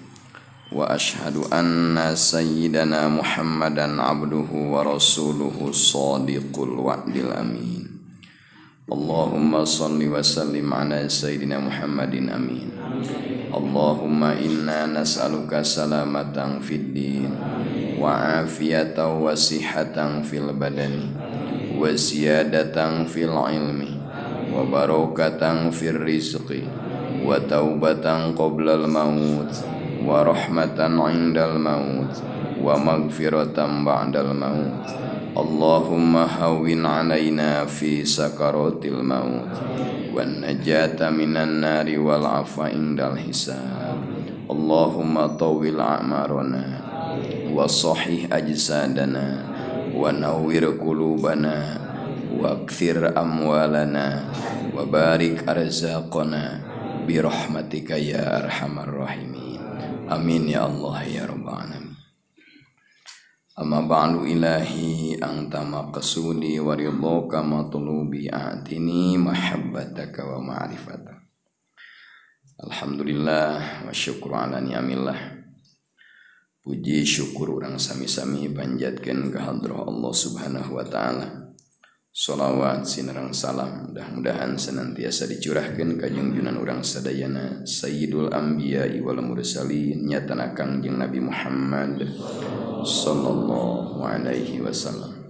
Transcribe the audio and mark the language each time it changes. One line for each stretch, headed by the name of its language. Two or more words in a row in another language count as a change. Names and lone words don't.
Arabic: وأشهد أن سيدنا محمدا عبده ورسوله صادق الوعد الأمين. اللهم صل وسلم على سيدنا محمد آمين. اللهم إنا نسألك سلامة في الدين وعافية وصحة في البدن وزيادة في العلم وبركة في الرزق وتوبة قبل الموت ورحمة عند الموت ومغفرة بعد الموت. اللهم هون علينا في سكرات الموت والنجاة من النار والعفو عند الحساب. اللهم طول أعمارنا وصحح أجسادنا ونور قلوبنا وأكثر أموالنا وبارك أرزاقنا برحمتك يا أرحم الراحمين. آمين يا الله يا رب العالمين. أما بعد إلهي أنت مقصودي ورضاك مطلوبي أعطني محبتك ومعرفتك. الحمد لله والشكر على نعم الله.
Sundanese: Puji syukur urang sami-sami panjatkeun ka hadrah Allah
Arabic: سبحانه وتعالى.
Sundanese: Shalawat sinareng salam mudah-mudahan senantiasa dicurahkeun ka junjungan urang sadayana
Arabic: سيد الأنبياء والمرسلين
Sundanese: nyatana Kangjeng Nabi Muhammad
Arabic: صلى الله عليه وسلم.